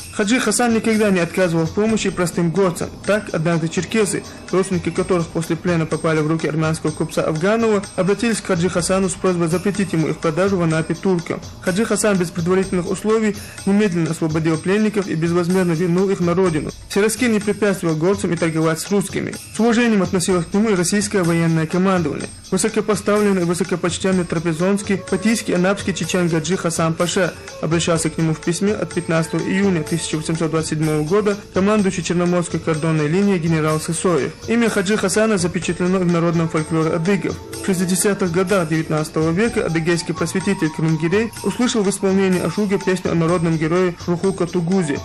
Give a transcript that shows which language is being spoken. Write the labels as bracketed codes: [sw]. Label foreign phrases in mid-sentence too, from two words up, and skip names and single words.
[ru] Хаджи Хасан никогда не отказывал в помощи простым горцам. Так, однажды черкесы, родственники которых после плена попали в руки армянского купца Афганова, обратились к Хаджи Хасану с просьбой запретить ему их продажу в Анапе туркам. Хаджи Хасан без предварительных условий немедленно освободил пленников и безвозмездно вернул их на родину. Сираскин не препятствовал горцам и торговать с русскими. С уважением относилось к нему и российское военное командование. Высокопоставленный и высокопочтенный трапезонский, патийский, анапский чечен Хаджи Хасан Паша обращался к нему в письме от 15 июня 1827 года командующий Черноморской кордонной линией генерал Сысоев. Имя Хаджи Хасана запечатлено в народном фольклоре адыгов. В 60-х годах 19 века адыгейский просветитель Кримгирей услышал в исполнении Ашуга песню о народном герое Шрухука Тугузе.